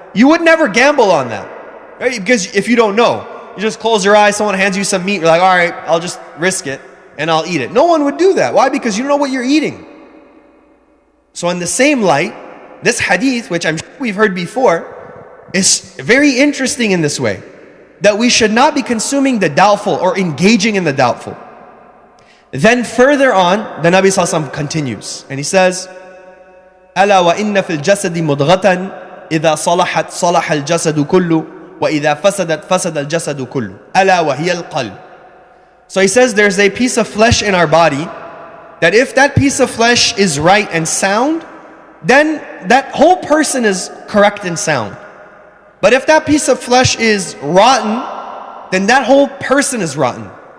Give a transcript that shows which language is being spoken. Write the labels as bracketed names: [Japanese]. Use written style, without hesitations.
[English] You would never gamble on that, right? Because if you don't know, you just close your eyes, someone hands you some meat, you're like, all right, I'll just risk it and I'll eat it. No one would do that. Why? Because you don't know what you're eating. So in the same light, this hadith, which I'm sure we've heard before, is very interesting in this way, that we should not be consuming the doubtful or engaging in the doubtful. Then further on, the Nabi Sallallahu Alaihi Wasallam continues, and he says, [Arabic] أَلَا وَإِنَّ فِي الْجَسَدِ مُضْغَةً إِذَا صَلَحَتْ صَلَحَ الْجَسَدُ كُلُّ وَإِذَا فَسَدَتْ فَسَدَ الْجَسَدُ كُلُّ أَلَا وَهِيَ الْقَلْبُ. [English] So he says there's a piece of flesh in our body that if that piece of flesh is right and sound, then that whole person is correct and sound. But if that piece of flesh is rotten, then that whole person is rotten.